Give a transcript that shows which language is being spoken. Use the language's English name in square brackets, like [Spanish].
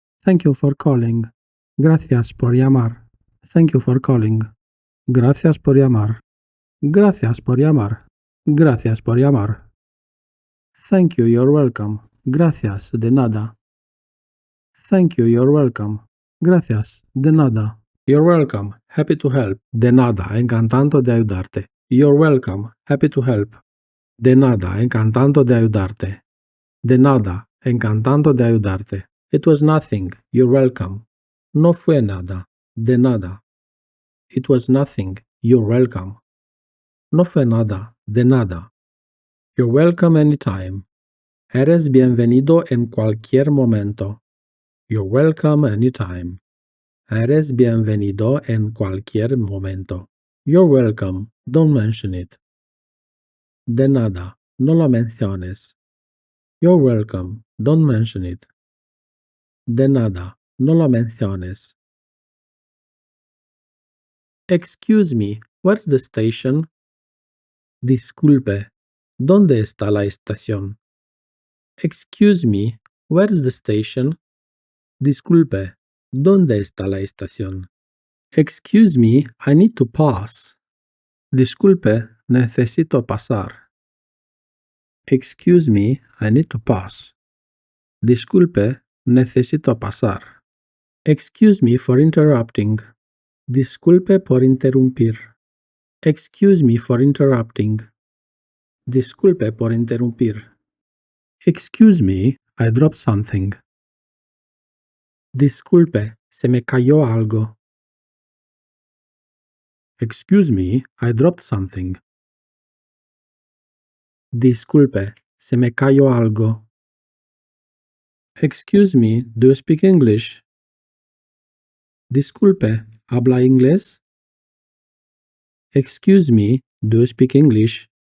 [English] Thank you for calling. [Spanish] Gracias por llamar. [English] Thank you for calling. [Spanish] Gracias por llamar. Gracias por llamar. Gracias por llamar. [English] Thank you, you're welcome. [Spanish] Gracias, de nada. [English] Thank you, you're welcome. [Spanish] Gracias, de nada. [English] You're welcome. Happy to help. [Spanish] De nada, encantando de ayudarte. [English] You're welcome. Happy to help. [Spanish] De nada, encantando de ayudarte. De nada, encantando de ayudarte. [English] It was nothing. You're welcome. [Spanish] No fue nada. De nada. [English] It was nothing. You're welcome. No fue nada. De nada. You're welcome anytime. [Spanish] Eres bienvenido en cualquier momento. [English] You're welcome anytime. [Spanish] Eres bienvenido en cualquier momento. [English] You're welcome. Don't mention it. [Spanish] De nada, no lo menciones. [English] You're welcome, don't mention it. [Spanish] De nada, no lo menciones. [English] Excuse me, where's the station? [Spanish] Disculpe, ¿dónde está la estación? [English] Excuse me, where's the station? [Spanish] Disculpe, ¿dónde está la estación? [English] Excuse me, I need to pass. [Spanish] Disculpe, necesito pasar. [English] Excuse me, I need to pass. [Spanish] Disculpe, necesito pasar. [English] Excuse me for interrupting. [Spanish] Disculpe por interrumpir. [English] Excuse me for interrupting. [Spanish] Disculpe por interrumpir. [English] Excuse me, I dropped something. [Spanish] Disculpe, se me cayó algo. [English] Excuse me, I dropped something. [Spanish] Disculpe, se me cayó algo. [English] Excuse me, do you speak English? [Spanish] Disculpe, ¿habla inglés? [English] Excuse me, do you speak English?